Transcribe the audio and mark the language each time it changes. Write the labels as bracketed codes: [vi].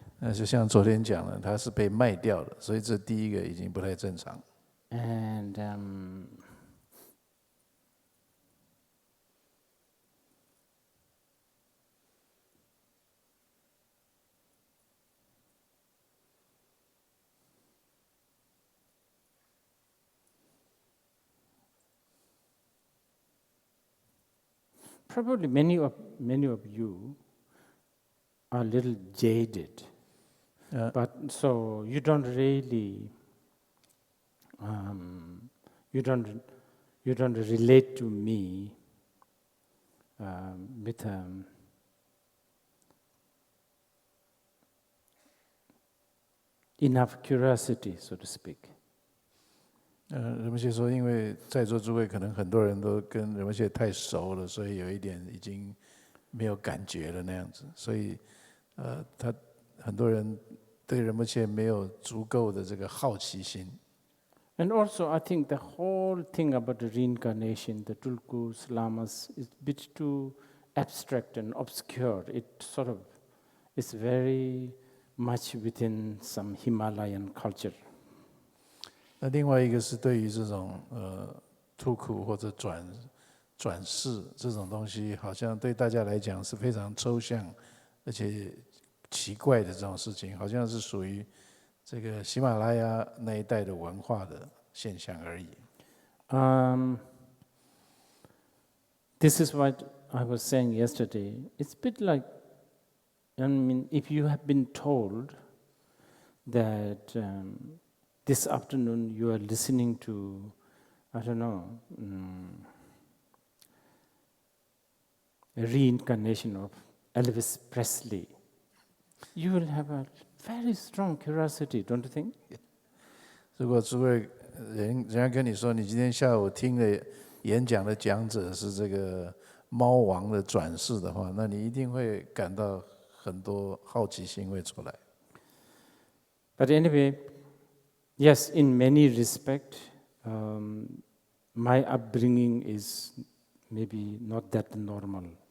[zh] 那就像昨天讲的，他是被卖掉的，所以这第一个已经不太正常。 [en] And probably many of you are a little jaded, but so you don't really you don't relate to me with enough curiosity, so to speak. [zh] 仁波切说，因为在座诸位可能很多人都跟仁波切太熟了，所以有一点已经没有感觉了那样子，所以他很多人对仁波切没有足够的这个好奇心。 [en] And also, I think the whole thing about the reincarnation, the tulkus, lamas, is a bit too abstract and obscure. It sort of is very much within some Himalayan culture. [zh] 那另外一个是对于这种突苦或者转世这种东西，好像对大家来讲是非常抽象而且奇怪的这种事情，好像是属于这个喜马拉雅那一带的文化的现象而已。 [en] This is what I was saying yesterday. It's a bit like, if you have been told that this afternoon you are listening to, I don't know, a reincarnation of Elvis Presley, you will have a very strong curiosity, don't you think? [zh] 如果诸位人家跟你说，你今天下午听的演讲的讲者是这个猫王的转世的话，那你一定会感到很多好奇心会出来。 [en] But anyway, yes, in many respects, my upbringing is maybe not that normal.